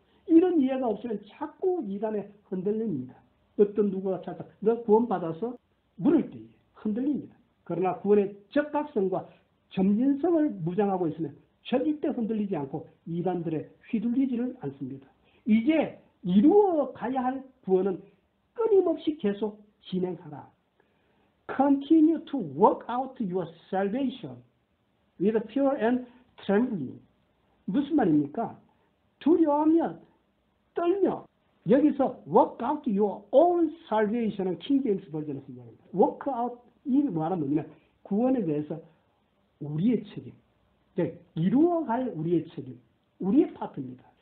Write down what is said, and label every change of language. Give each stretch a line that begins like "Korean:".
Korean: 이런 이해가 없으면 자꾸 이단에 흔들립니다. 어떤 누구가 찾아 너 구원받아서 물을 때에 흔들립니다. 그러나 구원의 적합성과 점진성을 무장하고 있으면 절대 흔들리지 않고 이단들에 휘둘리지를 않습니다. 이제 이루어 가야 할 구원은 끊임없이 계속 진행하라.
English: Continue to work out your salvation with fear and trembling.
Korean: 무슨 말입니까? 두려워하며 떨며 여기서
English: work out your own salvation
Korean: 은 킹제임스 버전에서 이야기합니다.
English: work out
Korean: 이 뭐하는 뭐냐면 구원에 대해서 우리의 책임, 즉 이루어갈 우리의 책임, 우리의 파트입니다.